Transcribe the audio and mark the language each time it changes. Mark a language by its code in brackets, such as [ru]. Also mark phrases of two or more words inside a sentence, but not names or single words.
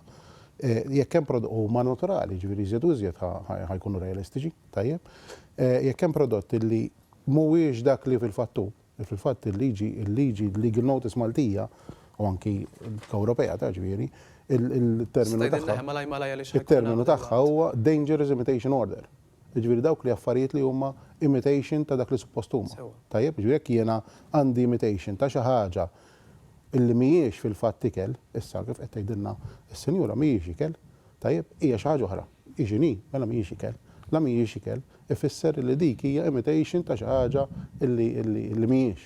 [mt] Jekk hemm prodott huma naturali, ġifieri iżjed u iżjed ħajkunu realistiċi, tajjeb. Jekk hemm prodott illi mhuwiex dak li fil-fatt il-liġi [en] legal notice [mt] Maltija u anki l-Ewropea ta' ġifieri, il-terminu tagħha huwa [en] dangerous imitation order. [mt] Ġifieri dawk li affarijiet li huma imitation ta' dak li suppost huma. Tajjeb, ġifieri jekk jiena għandi imitation ta' xi ħaġa illi mhijiex fil-fatt ikel, issa kif qed tgħidilna is-senjura mhijiex ikel, tajjeb hija xi ħaġa oħra. Iġini, mela mhijiex ikel. La mhijiex ikel, ifisser li dik hija imitation ta' xi ħaġa illi mhijiex.